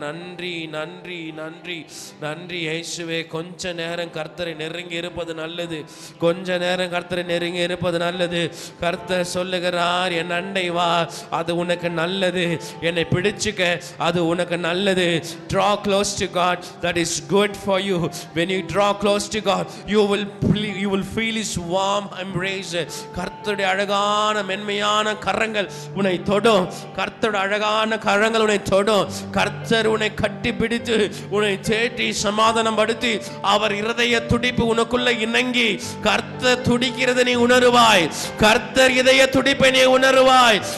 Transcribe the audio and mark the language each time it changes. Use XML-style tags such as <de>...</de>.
<ta>நன்றி நன்றி நன்றி நன்றி இயேசுவே. கொஞ்ச நேரம் கர்த்தரை நெருங்கி இருப்பது நல்லது, கொஞ்ச நேரம் கர்த்தரை நெருங்கி இருப்பது நல்லது. கர்த்தர் சொல்லுகிறார், என் அண்டை வா, அது உனக்கு நல்லது, என்னை பிடிச்சுக்க, அது உனக்கு நல்லது.</ta> <en>Draw close to God, that is good for you. When you draw close to God, you will feel his warm embrace.</en> <ta>கர்த்தருடைய அழகான மென்மையான கரங்கள் உன்னை தொடும், கர்த்தருடைய அழகான கரங்கள் உன்னை தொடும். கர்த்தர் உன்னை கட்டி பிடித்து உன்னை தேற்றி சமாதானம் படுத்தி அவர் இருதய துடிப்பு உனக்குள்ள இணங்கி கர்த்தர் துடிக்கிறது நீ உணருவாய், கர்த்தர் இதய துடிப்பை நீ உணருவாய்.</ta>